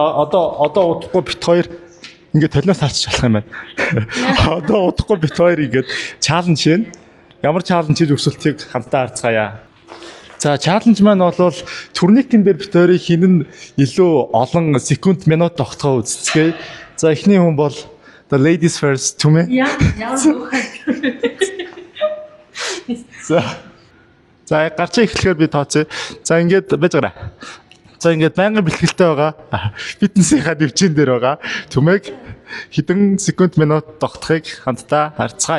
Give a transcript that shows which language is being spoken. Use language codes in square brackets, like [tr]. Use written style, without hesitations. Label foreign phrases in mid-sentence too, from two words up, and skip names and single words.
[mn] одоо удахгүй бит хоёр ингээд толноос харчих болох юм байна. Одоо удахгүй бит хоёр ингээд чаленж хийн. Ямар чаленж хийж өсөлтийг хамтдаа харцгаая. За чаленж маань бол турникийн дээр бит хоёрыг хинэн илүү олон секунд минут тогтгоо үзцгээе. За эхний хүн бол [en] the ladies first [mn] Түмэ. За гарчаа эхлэхээр би тооцъё. За ингээд байж гараа. За ингээд байнгын бэлтгэлтэй байгаа. Фитнесийнхаа дэвжин дээр байгаа. Түмэг хэдэн секунд минут тогтохыг хамтдаа харцгаая.